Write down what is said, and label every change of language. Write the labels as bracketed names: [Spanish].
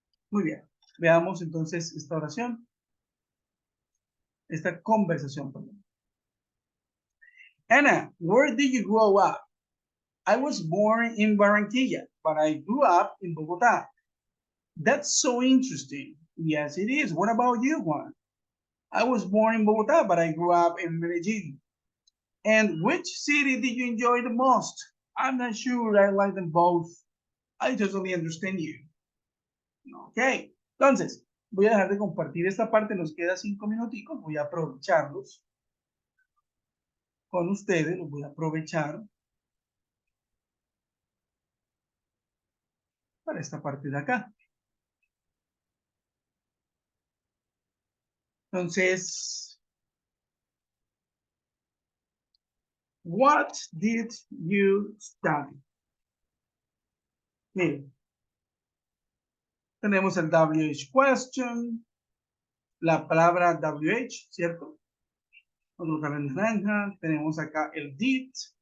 [Spanish] Muy bien, veamos entonces esta oración, esta conversación, perdón. [English] Anna, where did you grow up? I was born in Barranquilla, but I grew up in Bogota. That's so interesting. Yes, it is. What about you, Juan? I was born in Bogota, but I grew up in Medellin. And which city did you enjoy the most? I'm not sure. I like them both. I totally understand you. Ok. [Spanish] Entonces, voy a dejar de compartir esta parte. Nos queda 5 minuticos. Voy a aprovecharlos con ustedes. Los voy a aprovechar para esta parte de acá. Entonces, [English] what did you study? [Spanish] Miren, tenemos el WH question, la palabra WH, ¿cierto? Vamos a colocar en naranja. Tenemos acá el did.